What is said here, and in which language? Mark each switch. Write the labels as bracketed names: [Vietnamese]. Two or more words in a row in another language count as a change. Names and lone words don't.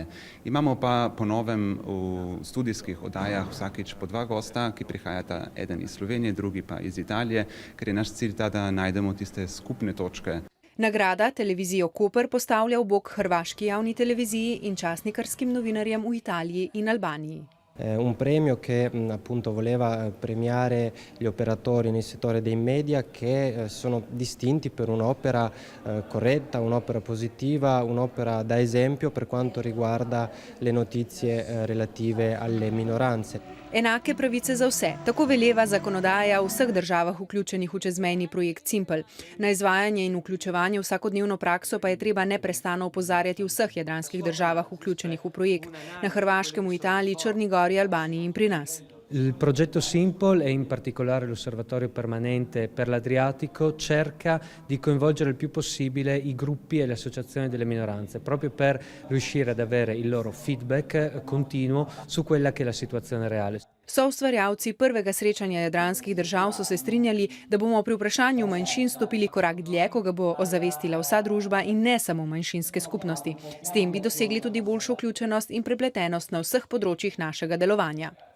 [Slovenian] Imamo pa po novem v studijskih oddajah vsakič po dva gosta, ki prihajata, eden iz Slovenije, drugi pa iz Italije, ker je naš cilj ta, da najdemo tiste skupne točke. Nagrada televizijo Koper postavlja v bok hrvaški javni televiziji in časnikarskim novinarjem v Italiji in Albaniji. [Italian] Un premio che appunto voleva premiare gli operatori nel settore dei media che sono distinti per un'opera corretta, un'opera positiva, un'opera da esempio per quanto riguarda le notizie relative alle minoranze. [Slovenian] Enake pravice za vse, tako veleva zakonodaja v vseh državah vključenih v čezmejni projekt Cimpel. Na izvajanje in vključevanje v vsakodnevno prakso pa je treba neprestano opozarjati v vseh jadranskih državah vključenih v projekt, na Hrvaškem, v Italiji, Črni Gori, Albaniji in pri nas. [Italian] Il progetto Simple e in particolare l'Osservatorio Permanente per l'Adriatico cerca di coinvolgere il più possibile i gruppi e le associazioni delle minoranze, proprio per riuscire ad avere il loro feedback continuo su quella che è la situazione reale. [Slovenian] Soustvarjalci prvega srečanja jadranskih držav so se strinjali, da bomo pri vprašanju manjšin stopili korak dlje, ko ga bo ozavestila vsa družba in ne samo manjšinske skupnosti. S tem bi dosegli tudi boljšo vključenost in prepletenost na vseh področjih našega delovanja.